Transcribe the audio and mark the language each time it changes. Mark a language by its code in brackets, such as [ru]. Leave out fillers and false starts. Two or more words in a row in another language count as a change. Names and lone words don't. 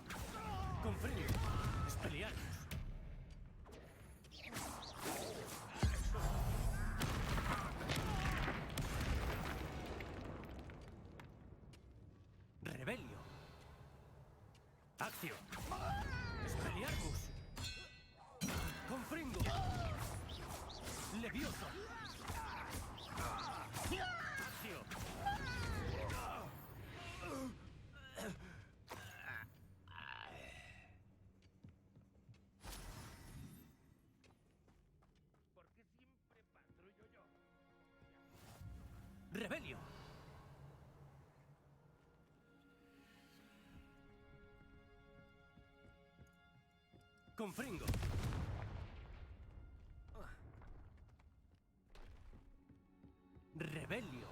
[es] Confringo. Expelliarmus. Rebelio. Accio. Expelliarmus. Confringo. Levioso. Accio. ¿Por qué siempre patrullo yo? Rebelio. Confringo. Rebelio.